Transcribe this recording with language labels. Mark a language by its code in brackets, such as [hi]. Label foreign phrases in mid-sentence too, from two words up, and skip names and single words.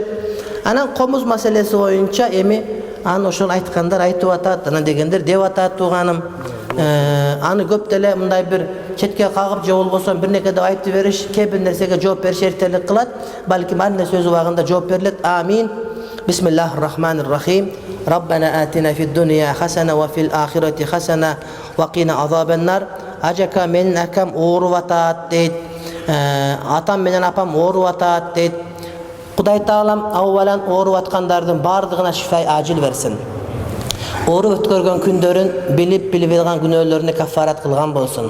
[ky] Анан комуз маселеси боюнча эми аны ошол айткандар айтып атат, анан дегендер деп атат тууганым. Аны көп деле мындай бир четке кагып же болбосо бир неке деп айтып бериш, кээ бир нерсеге жооп бериш эртелик кылат. Балким ар нерсе өз убагында жооп берилет. Амин. [ar] بسم الله الرحمن الرحيم ربنا آتنا في الدنيا حسنة وفي الآخرة حسنة وقنا عذاب النار. [ky] Ajaka menin akam ооруп атат дейт. Атам менен апам ооруп атат дейт. Кудай Таалам аввалан ооруп аткандардын бардыгына [ar] شفاء عاجل [ky] берсин. Ооруп өткөргөн күндөрүн билип алган күнөөлөрүнө кафарат кылган болсун.